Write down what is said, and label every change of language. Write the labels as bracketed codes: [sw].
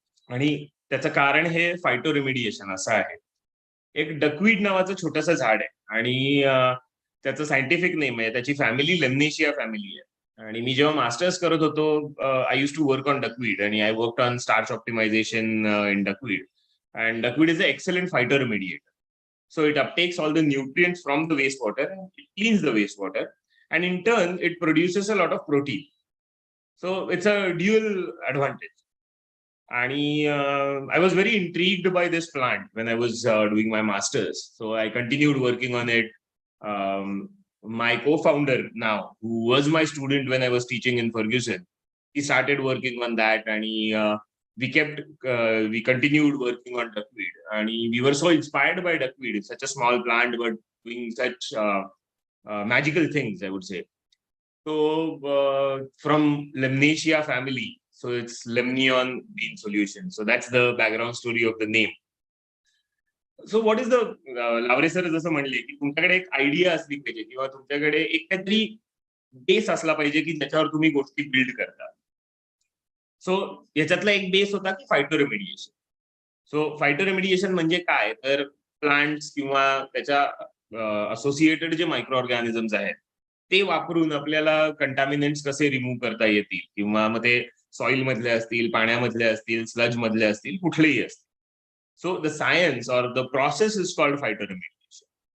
[mr] आणि त्याचं कारण हे फायटोरिमिडिएशन असं आहे. एक डकवीड नावाचं छोटंसं झाड आहे आणि त्याचं सायंटिफिक नेम आहे, त्याची फॅमिली लेमनेशिया फॅमिली आहे. आणि मी जेव्हा मास्टर्स करत होतो, [en] I use to work on duckweed आणि I work on starch optimization in duckweed. And duckweed is an excellent phytoremediator. So it uptakes all the nutrients from the wastewater and it cleans the wastewater. And in turn, it produces a lot of protein. So it's a dual advantage. And I was very intrigued by this plant when I was doing my master's. So I continued working on it. My co-founder now, who was my student when I was teaching in Ferguson, he started working on that, and we continued working on duckweed, and we were so inspired by duckweed. It's such a small plant, but doing such magical things, I would say. So from Lemnaceae family, so it's Lemnion bean solution. So that's the background story of the name. So what is the लावरे sir [mr] जसं म्हणले की तुमच्याकडे एक idea असली पाहिजे किंवा तुमच्याकडे एक काहीतरी बेस असला पाहिजे की ज्याच्यावर तुम्ही गोष्टी बिल्ड करता. सो याच्यातला एक बेस होता की फायटोरेमिडिएशन. सो फायटोरेमिडिएशन म्हणजे काय, तर प्लांट्स किंवा त्याच्या असोसिएटेड जे मायक्रो ऑर्गॅनिझम्स आहेत ते वापरून आपल्याला कंटॅमिनंट्स कसे रिमूव्ह करता येतील, किंवा मग ते सॉइल मधले असतील, पाण्यामधले असतील, स्लज मधले असतील, कुठलेही असतील. [en] So the science or the process is called phytoremediation.